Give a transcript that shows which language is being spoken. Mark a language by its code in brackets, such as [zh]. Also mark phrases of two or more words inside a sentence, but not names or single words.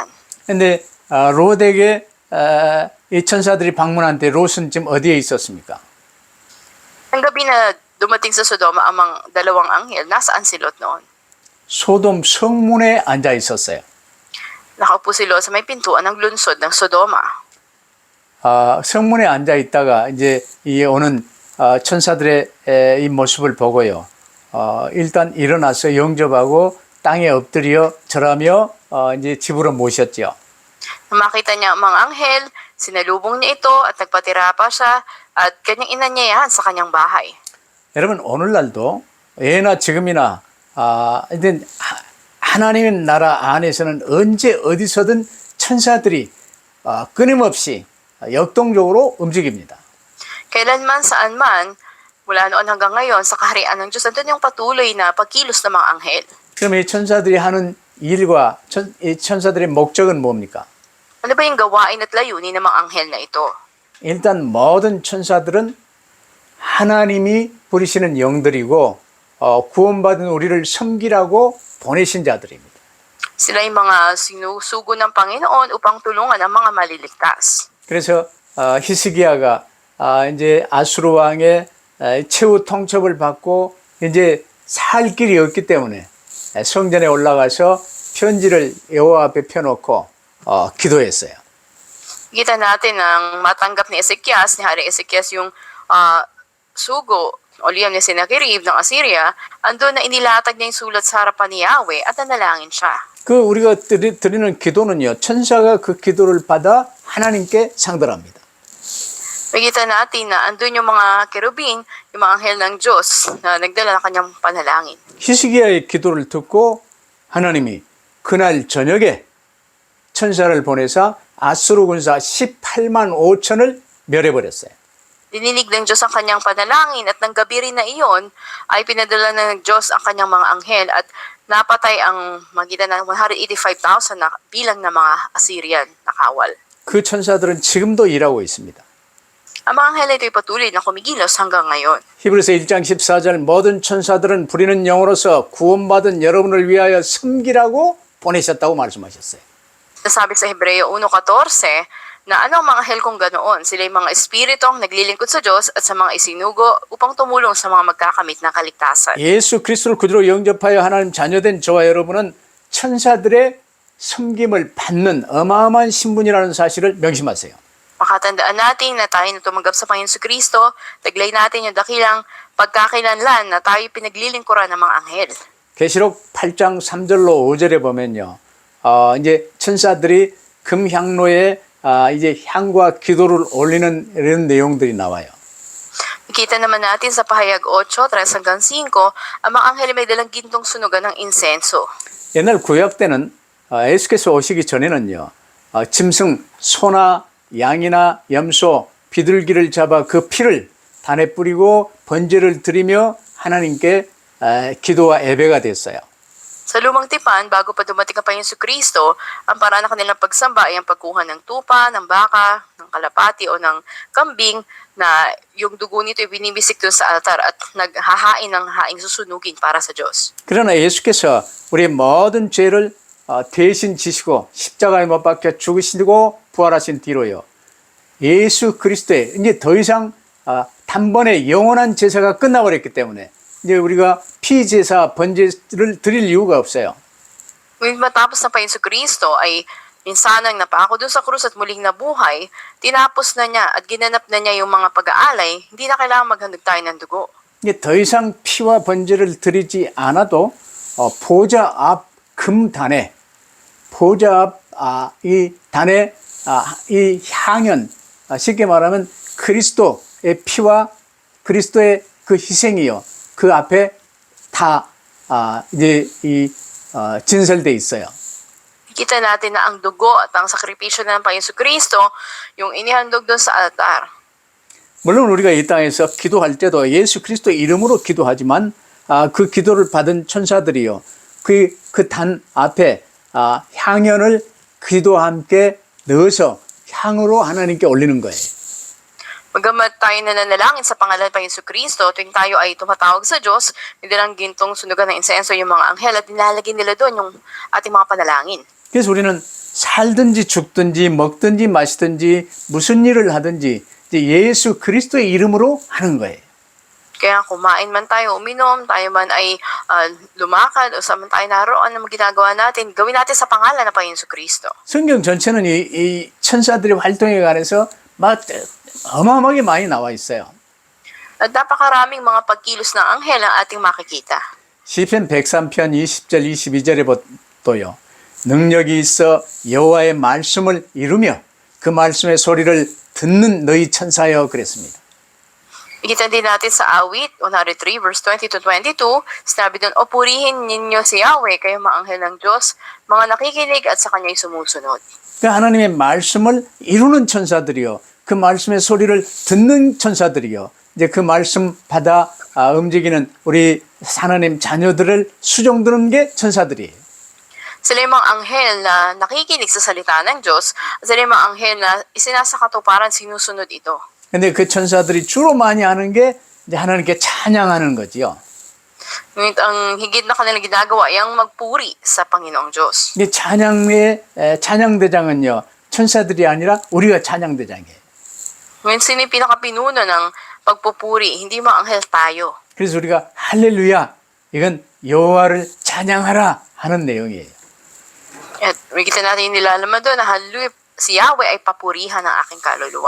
[ko] 근데 롯에게 이 천사들이 방문한 때 롯은 지금 어디에 있었습니까? [tl] Ang gabi na dumating sa Sodoma ang mga dalawang anghel, nasaan si Lot noon? [ko] 소돔 성문에 앉아 있었어요. [tl] Nakaupo si Lot sa may pintuan ng lungsod ng Sodoma. [ko] 성문에 앉아 있다가 이제 이 오는 천사들의 이 모습을 보고요. 일단 일어나서 영접하고 땅에 엎드려 절하며 이제 집으로 모셨죠. [tl] Makita niya ang mga anghel, sinalubong niya ito at nagpatira pa siya at kanyang inanyayahan sa kanyang bahay. [ko] 여러분 오늘날도 예나 지금이나 이제 하나님의 나라 안에서는 언제 어디서든 천사들이 끊임없이 역동적으로 움직입니다. [tl] Kailanman saan man, mula noon hanggang ngayon, sa kaharian ng Diyos, andun yung patuloy na pagkilos ng mga anghel. [ko] 그럼 이 천사들이 하는 일과 이 천사들의 목적은 뭡니까? [tl] Ano ba yung gawain at layunin ng mga anghel na ito? [ko] 일단 모든 천사들은 하나님이 부리시는 영들이고 구원받은 우리를 섬기라고 보내신 자들입니다. [tl] Sila yung mga sinusugo ng Panginoon upang tulungan ang mga maliligtas. [ko] 그래서 히스기야가 이제 아수르 왕의 최후 통첩을 받고 이제 살 길이 없기 때문에 성전에 올라가서 편지를 여호와 앞에 펴놓고 기도했어요. [tl] Kita natin ang matanggap ni Ezekias, ni Haring Ezekias, yung sugo o liyam ni Sennacherib ng Assyria, andun na inilatag niya yung sulat sa harapan ni Yahweh at nanalangin siya. [ko] 그 우리가 드리는 기도는요, 천사가 그 기도를 받아 하나님께 상달합니다. [tl] Makita natin na andun yung mga kerubin, yung mga anghel ng Diyos na nagdala ng kanyang panalangin. [ko] 히스기야의 기도를 듣고 하나님이 그날 저녁에 천사를 보내사 아수르 군사 18만 5천을 멸해버렸어요. [tl] Dininig ng Diyos ang kanyang panalangin at ng gabi rin na iyon ay pinadala ng Diyos ang kanyang mga anghel at napatay ang magitan ng 185,000 na bilang ng mga Assyrian na kawal. [ko] 그 천사들은 지금도 일하고 있습니다. [tl] Ang mga anghel na ito'y patuloy na kumikilos hanggang ngayon. [ko] 히브리서 1장 14절 모든 천사들은 부리는 영으로서 구원받은 여러분을 위하여 섬기라고 보내셨다고 말씀하셨어요. [tl] Nasabi sa Hebreo 1:14 Na ano ang mga anghel kung ganoon? Sila yung mga espiritong naglilingkod sa Diyos at sa mga isinugo upang tumulong sa mga magkakamit ng kaligtasan. [ko] 예수 그리스도를 구주로 영접하여 하나님 자녀된 저와 여러분은 천사들의 섬김을 받는 어마어마한 신분이라는 사실을 명심하세요. [tl] Makatandaan natin na tayo na tumanggap sa Panginoon sa Kristo, taglay natin yung dakilang pagkakailanlan na tayo pinaglilingkuran ng mga anghel. [ko] 계시록 8장 3절로 5절에 보면요. 이제 천사들이 금향로에 이제 향과 기도를 올리는 이런 내용들이 나와요. [tl] Nakita naman natin sa pahayag 8, 3 hanggang 5, ang mga anghel may dalang gintong sunugan ng insenso. [ko] 옛날 구약 때는 예수께서 오시기 전에는요. 짐승, 소나 양이나 염소, 비둘기를 잡아 그 피를 단에 뿌리고 번제를 드리며 하나님께 기도와 예배가 됐어요. [tl] Sa lumang tipan, bago pa dumating ang Panginoon sa Kristo, ang paraan ng kanilang pagsamba ay ang pagkuha ng tupa, ng baka, ng kalapati o ng kambing na yung dugo nito ay binibisik doon sa altar at naghahain ng haing susunugin para sa Diyos. [ko] 그러나 예수께서 우리의 모든 죄를 대신 지시고 십자가에 못 박혀 죽으시고 부활하신 뒤로요. 예수 그리스도의 이제 더 이상 단번에 영원한 제사가 끝나버렸기 때문에 이제 우리가 피제사 번제를 드릴 이유가 없어요. [tl] Ngunit matapos ng Panginoon sa Kristo ay minsanang napako doon sa krus at muling nabuhay, tinapos na niya at ginanap na niya yung mga pag-aalay, hindi na kailangan maghandog tayo ng dugo. [ko] 이제 더 이상 피와 번제를 드리지 않아도 보좌 앞 금단에 보좌 앞 이 단에 이 향연 쉽게 말하면 그리스도의 피와 그리스도의 그 희생이요 그 앞에 다 이제 진설돼 있어요. [tl] Kita natin na ang dugo at ang sakripisyo ng Panginoon sa Kristo, yung inihandog doon sa altar. [ko] 물론 우리가 이 땅에서 기도할 때도 예수 그리스도 이름으로 기도하지만 그 기도를 받은 천사들이요 그 단 앞에 향연을 기도와 함께 넣어서 향으로 하나님께 올리는 거예요. [tl] Magamat tayo nananalangin sa pangalan ng Panginoon sa Kristo, tuwing tayo ay tumatawag sa Diyos, may dalang gintong sunugan ng insenso yung mga anghel at nilalagay nila doon yung ating mga panalangin. [ko] 그래서 우리는 살든지 죽든지 먹든지 마시든지 무슨 일을 하든지 이제 예수 그리스도의 이름으로 하는 거예요. [tl] Kaya kumain man tayo, uminom, tayo man ay lumakad o saan man tayo naroon na ginagawa natin, gawin natin sa pangalan ng Panginoon sa Kristo. [ko] 성경 전체는 이 천사들의 활동에 관해서 막 어마어마하게 많이 나와 있어요. [tl] At napakaraming mga pagkilos ng anghel ang ating makikita. [ko] 시편 103편 20절 22절에 또요. 능력이 있어 여호와의 말씀을 이루며 그 말씀의 소리를 듣는 너희 천사여 그랬습니다. [tl] Ikita din natin sa awit 103 [en] verse 20 to 22, [tl] sinabi doon, o purihin ninyo si Yahweh, kayo mga anghel ng Diyos, mga nakikinig at sa kanya'y sumusunod. [ko] 그러니까 하나님의 말씀을 이루는 천사들이요. 그 말씀의 소리를 듣는 천사들이요. 이제 그 말씀 받아 움직이는 우리 하나님 자녀들을 수종드는 게 천사들이에요. [tl] Sila yung mga anghel na nakikinig sa salita ng Diyos, at sila yung mga anghel na isinasakatuparan, sinusunod ito. [ko] 근데 그 천사들이 주로 많이 하는 게 이제 하나님께 찬양하는 거지요. [tl] Ngunit ang higit na kanilang ginagawa ay ang magpuri sa Panginoong Diyos. [ko] 이 찬양의 찬양대장은요. 천사들이 아니라 우리가 찬양대장이에요. [tl] Ngunit sino yung pinakapinuno ng pagpupuri, hindi mga anghel tayo. [ko] 그래서 우리가 할렐루야 이건 여호와를 찬양하라 하는 내용이에요. [tl] At makikita natin yung nilalaman doon na hallelujah, si Yahweh ay papurihan ng aking kaluluwa.